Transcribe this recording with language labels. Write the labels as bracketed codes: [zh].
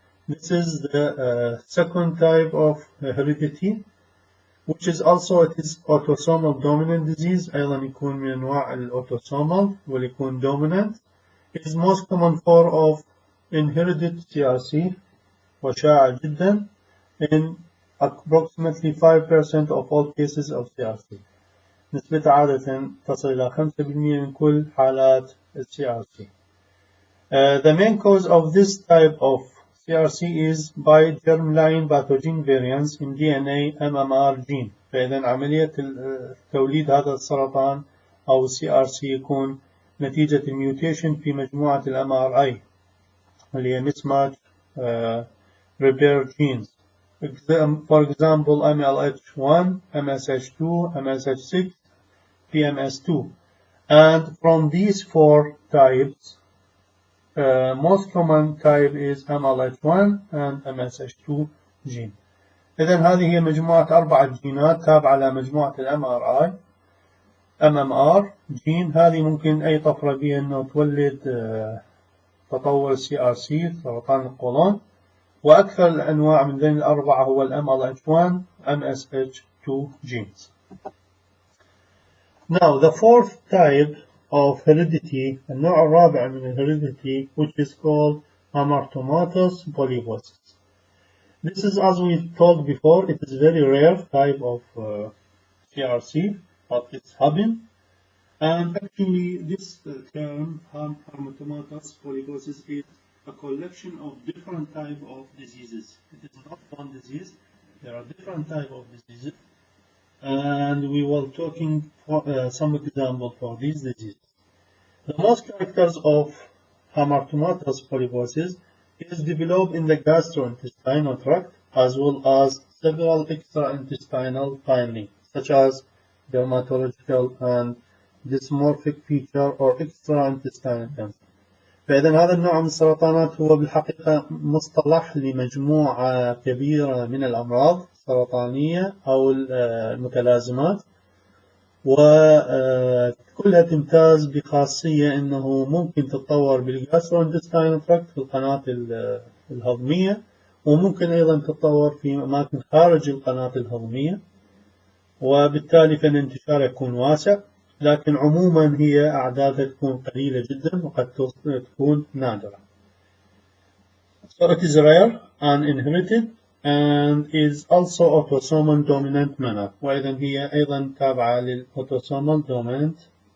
[en] This is the second type of heredity, which is also it is autosomal dominant disease. [ar] أيضا يكون من أنواع الautosomal ويكون dominant. [en] It is most common form of inherited CRC [ar] وشائع جدا [en] in approximately 5% of all cases of CRC. [ar] نسبة عادة تصل إلى 5% من كل حالات CRC. [en] The main cause of this type of CRC is by germline pathogen variants in DNA MMR gene. [ar] فإذا عملية توليد هذا السرطان أو CRC يكون نتيجة الميوتيشن في مجموعة MRI اللي هي [en] mismatch repair genes. For example, MLH1, MSH2, MSH6, PMS2. And from these four types, most common type is MLH1 and MSH2 gene. [ar] إذن هذه هي مجموعة 4 جينات تابعة لمجموعة MRI MMR جين. هذه ممكن أي طفرة بها إنه تولد تطور CRC سرطان القولون، وأكثر الأنواع من بين الأربعة هو MLH1 MSH2 genes. [en] Now the fourth type of heredity, [ar] النوع الرابع من [en] heredity, which is called Hamartomatous polyposis. This is, as we told before, it is very rare type of CRC, but it's happening. And actually this term Hamartomatous polyposis is a collection of different type of diseases. It is not one disease, there are different type of diseases. And we were talking for, some example for these diseases. The most characters of Hamartomatous polyposis is developed in the gastrointestinal tract as well as several extra-intestinal findings, such as dermatological and dysmorphic feature or extra-intestinal cancer. [ar] فإذا هذا النوع من السرطانات هو بالحقيقة مصطلح لمجموعة كبيرة من الأمراض السرطانية أو المتلازمات، وكلها تمتاز بخاصية أنه ممكن تتطور بالجاستروانتستاينال تراكت في القناة الهضمية، وممكن أيضا تتطور في أماكن خارج القناة الهضمية، وبالتالي فإن انتشارها يكون واسع، لكن عموما هي أعدادها تكون قليلة جدا وقد تكون نادرة. [en] So it is rare and inherited and is also autosomal dominant manner. [ar] وإذا هي أيضا تابعة للautosomal dominant.